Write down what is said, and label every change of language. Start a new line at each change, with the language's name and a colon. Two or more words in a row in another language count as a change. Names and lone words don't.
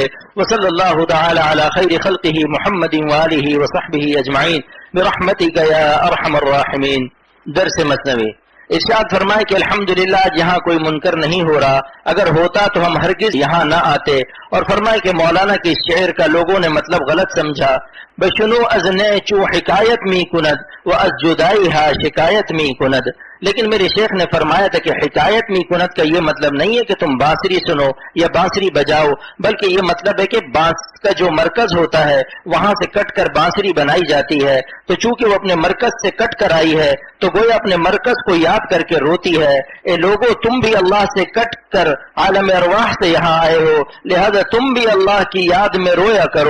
Arabic: وصلی اللہ تعالی علی خیر خلقہ محمد وآلہ وصحبہ اجمعین برحمتک یا ارحم الراحمین۔
Urdu: درس مثنوی۔ ارشاد فرمائے کہ الحمدللہ جہاں کوئی منکر نہیں ہو رہا، اگر ہوتا تو ہم ہرگز یہاں نہ آتے، اور فرمائے کہ مولانا کے شعر کا لوگوں نے مطلب غلط سمجھا،
Persian: بشنو از نیچو حکایت می کند و از جدائی ہا شکایت می کند.
Urdu: لیکن میرے شیخ نے فرمایا تھا کہ
Persian: حکایت می کند
Urdu: کا یہ مطلب نہیں ہے کہ تم بانسری سنو یا بانسری بجاؤ، بلکہ یہ مطلب ہے کہ بانس کا جو مرکز ہوتا ہے وہاں سے کٹ کر بانسری بنائی جاتی ہے، تو چونکہ وہ اپنے مرکز سے کٹ کر آئی ہے تو گویا اپنے مرکز کو یاد کر کے روتی ہے. اے لوگو تم بھی اللہ سے کٹ کر عالم ارواح سے یہاں آئے ہو، لہذا تم بھی اللہ کی یاد میں رویا کرو.